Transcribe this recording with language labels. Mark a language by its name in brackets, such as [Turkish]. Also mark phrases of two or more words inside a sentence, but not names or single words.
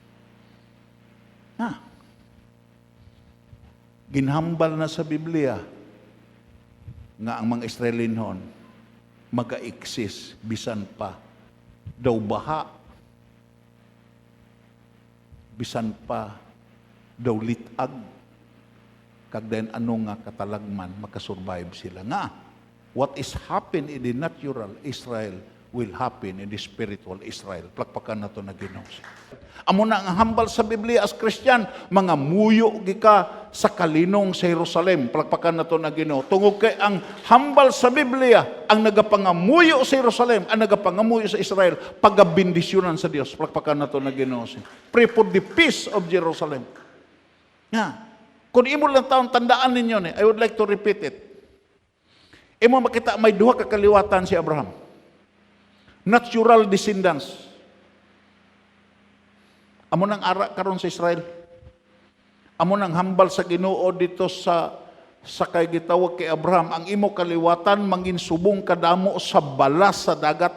[Hiligaynon] Ginhambal na sa Biblia nga ang mga Israelinon maga-exist bisan pa daw baha, bisan pa daw litag, kag then ano nga katalagman makasurvive sila. Nga, [English] what is happen in the natural Israel will happen in the spiritual Israel. [Hiligaynon] Plakpakan na to na Ginoo. Amo na ang hambal sa Biblia as Christian, mga muyo gika sa kalinong sa Jerusalem. Plakpakan na to na Ginoo. Tungod kay ang hambal sa Biblia, ang nagapangamuyo sa Jerusalem, ang nagapangamuyo sa Israel, pagabindisyonan sa Dios. Plakpakan na to na Ginoo. [English] Pray for the peace of Jerusalem. [Hiligaynon] Kung imo lang taon, tandaan ninyo [English] I would like to repeat it. [Hiligaynon] Imo makita may duha ka kaliwatan si Abraham. [English] Natural descendants. [Hiligaynon] Amo nang ara karon sa Israel. Amo nang hambal sa Ginoo dito sa kay gitawag kay Abraham, ang imo kaliwatan mangin subong kadamo sa balas sa dagat.